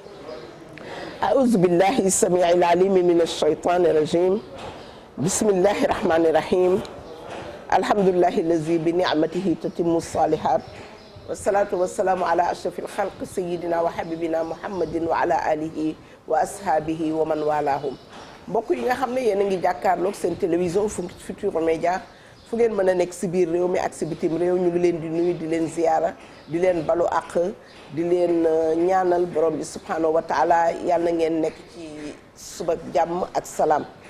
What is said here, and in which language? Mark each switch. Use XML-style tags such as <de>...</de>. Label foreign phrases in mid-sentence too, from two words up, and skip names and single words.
<ar>أعوذ بالله السميع العليم من الشيطان الرجيم. بسم الله الرحمن الرحيم. الحمد لله الذي بنعمته تتم الصالحات والصلاة والسلام على أشرف الخلق سيدنا وحبيبنا محمد وعلى آله وأصحابه ومن والاهم.</ar> <wo>mbokk yi nga xam ne yéen a ngi jàkkaarloog seen télévision Futurs Médias fu ngeen mën a nekk si biir réew mi ak si bitim réew ñu ngi leen di nuyu di leen ziyaara di leen balu àq di leen ñaanal borom bi</wo> <ar>سبحانه وتعالى</ar> <wo>yàlla na ngeen nekk ci suba jàmm ak salaam.</wo>